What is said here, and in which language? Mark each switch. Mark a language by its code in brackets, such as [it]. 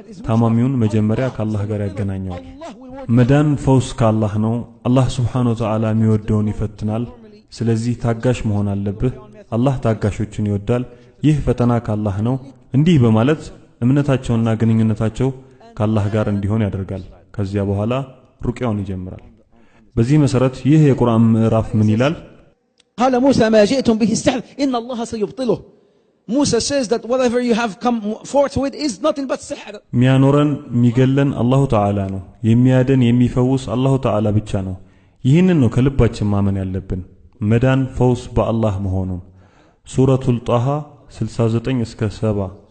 [am] ታማሚውን መጀመሪያ ካላህ ጋር ያገናኘዋል። መዳን ፈውስ ካላህ ነው። አላህ [ar] Subhanahu Wa Ta'ala [am] የሚወደውን ይፈትናል። ስለዚህ ታጋሽ መሆን አለብህ። አላህ ታጋሾችን ይወዳል። ይህ ፈተና ካላህ ነው። እንዲህ በማለት እምነታቸውና ግንኙነታቸው ካላህ ጋር እንዲሆን ያደርጋል። ከዚያ በኋላ ሩቅያውን ይጀምራል። በዚህ መሰረት ይህ የቁርአን ምዕራፍ ምን ይላል? [ar] قال موسى ما جئتم به السحر إن الله سيبطله. [en] Musa says that whatever you have come forth with is nothing but sihr. [am] ሚያኖረን ሚገለን አላሁ ተዓላ ነው። የሚያደን የሚፈውስ አላሁ ተዓላ ብቻ ነው። ይህንን ነው ከልባችን ማመን ያለብን፣ መዳን ፈውስ በአላህ መሆኑን። ሱረቱል ጣሃ 69 እስከ 70